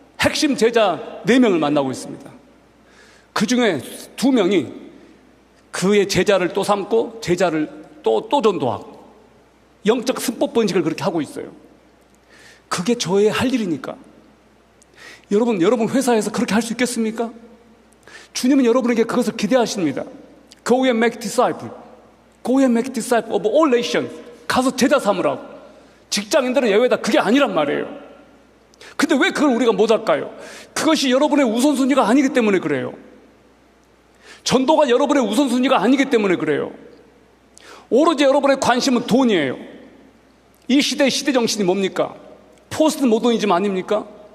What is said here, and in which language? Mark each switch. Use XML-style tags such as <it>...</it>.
<ko>핵심 제자 4명을 만나고 있습니다. 그 중에 2명이 그의 제자를 또 삼고 제자를 또 전도하고 영적 승법 번식을 그렇게 하고 있어요. 그게 저의 할 일이니까. 여러분 회사에서 그렇게 할 수 있겠습니까? 주님은 여러분에게 그것을 기대하십니다.</ko> <en>Go and make disciples. Go and make disciples of all nations.</en> <ko>가서 제자 삼으라고. 직장인들은 예외다. 그게 아니란 말이에요. 근데 왜 그걸 우리가 못할까요? 그것이 여러분의 우선순위가 아니기 때문에 그래요. 전도가 여러분의 우선순위가 아니기 때문에 그래요. 오로지 여러분의 관심은 돈이에요. 이 시대의 시대 정신이 뭡니까? 포스트 모더니즘 아닙니까?</ko>